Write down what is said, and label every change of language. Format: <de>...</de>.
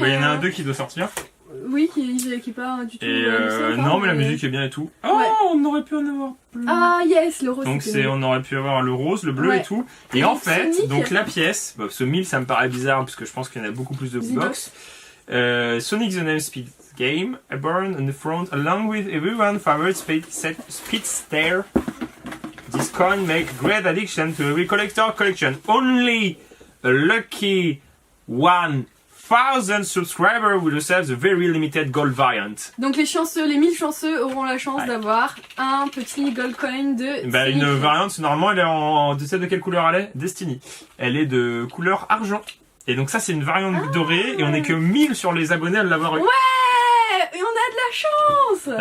<fr>Bah, il y en a un deux qui doit sortir. oui qui est pas du tout. Et hallucinant, non mais la musique est bien et tout. Oh, Ouais. on aurait pu en avoir plus. Ah yes, le rose. Donc c'était on aurait pu avoir le rose, le bleu Ouais. et tout. Et en fait, Sonic. donc la pièce, ce 1000 ça me paraît bizarre parce que je pense qu'il y en a beaucoup plus de Z-Box. box.</fr> <en>Sonic the Name Speed Game, a burn on the front along with everyone's favorite speedster. This coin make great addiction to every collector collection. Only a lucky 1000 subscribers will receive the very limited gold variant.</en> <fr>Donc les 1000 chanceux auront la chance d'avoir un petit</fr> <en>gold coin</en> <fr>de. Bah, Sonic. une variante, normalement, elle est tu sais de quelle couleur elle est? Destiny. Elle est de couleur argent. Et donc ça, c'est une variante dorée, et on est que 1000 sur les abonnés à l'avoir eu. Ouais, et on a de la chance.</fr>